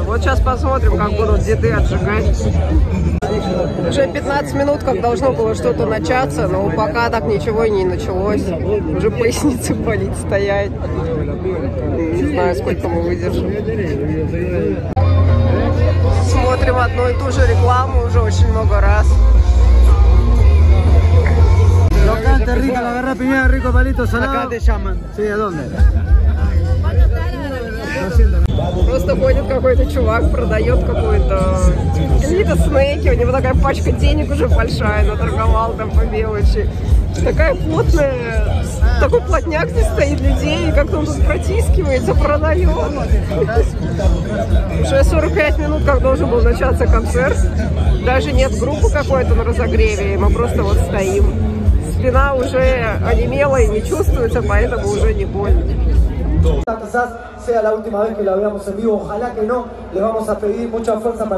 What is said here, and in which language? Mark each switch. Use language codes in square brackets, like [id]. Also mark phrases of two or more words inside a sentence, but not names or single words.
[ru] Вот сейчас посмотрим, как будут деды отжигать. Уже 15 минут, как должно было что-то начаться, но пока так ничего и не началось. Уже поясница болит стоять. Не знаю, сколько мы выдержим. Смотрим одну и ту же рекламу уже очень много раз. [es] Este rico, la agarra primero, rico palito salado. Acá te llaman. Sí, ¿a dónde? [ru] Просто ходит какой-то чувак, продает какие-то снеки, у него такая пачка денег уже большая, наторговал там по мелочи. Такая плотная, такой плотняк здесь стоит людей, и как-то он тут протискивается, продает. Уже 45 минут, как должен был начаться концерт. Даже нет группы какой-то на разогреве, мы просто вот стоим. Spina уже онемела и не чувствуется, поэтому уже не больно. [es] Quizás sea la última vez que la veamos en vivo, ojalá que no, les vamos a pedir mucha fuerza para...